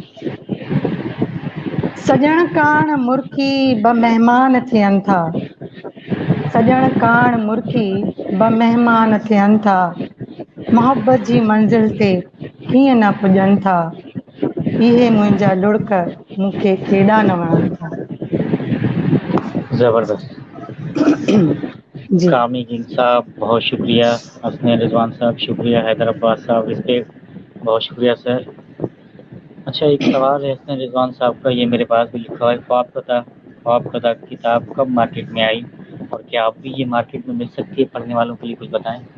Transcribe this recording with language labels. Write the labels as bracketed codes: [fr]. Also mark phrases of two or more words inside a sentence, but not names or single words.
[sd] सॼण काण मुर्खी ॿ महिमान थियनि था, सॼण काण मुर्खी ॿ महिमान थियनि था, मोहबत जी मंज़िल ते कीअं न पुॼनि था, इहे मुंहिंजा लुड़क मूंखे केॾा न वणनि था. [ur] زبردست. جی کامی جن صاحب بہت شکریہ, حسن رضوان صاحب شکریہ, حیدرآباد صاحب رسپیکٹ, بہت شکریہ سر. اچھا ایک سوال ہے حسن رضوان صاحب کا, یہ میرے پاس بھی لکھا ہے, خواب کدہ کتاب کب مارکیٹ میں آئی, اور کیا اب بھی یہ مارکیٹ میں مل سکتی ہے, پڑھنے والوں کے لیے کچھ بتائیں.